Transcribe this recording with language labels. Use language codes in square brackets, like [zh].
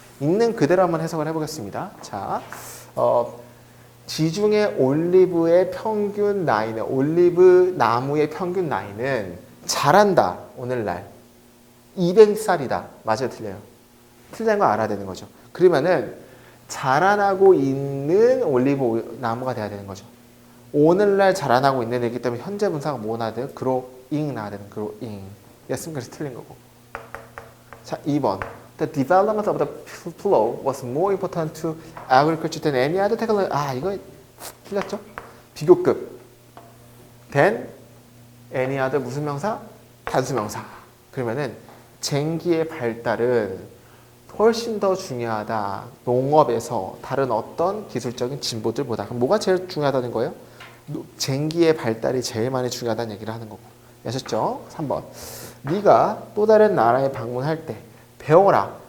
[ko] 있는 그대로 한번 해석을 해보겠습니다. 자, 지중해 올리브의 평균 나이는, 올리브 나무의 평균 나이는 자란다, 오늘날. 200살이다. 맞아요, 틀려요? 틀린 거 알아야 되는 거죠. 그러면은 자라나고 있는 올리브 나무가 돼야 되는 거죠. 오늘날 자라나고 있는 애기 때문에 현재 분사가 뭐 나야 돼요? growing 나야 되는 growing. 였으면 그래서 틀린 거고. 자, 2번. [en] The development of the flow was more important to agriculture than any other technology. [ko] 아, 이거 틀렸죠? 비교급. [en] than any other [ko] 무슨 명사? 단수명사. 그러면은 쟁기의 발달은 훨씬 더 중요하다. 농업에서 다른 어떤 기술적인 진보들보다. 그럼 뭐가 제일 중요하다는 거예요? 쟁기의 발달이 제일 많이 중요하다는 얘기를 하는 거고. 아셨죠? 3번. 네가 또 다른 나라에 방문할 때 배워라.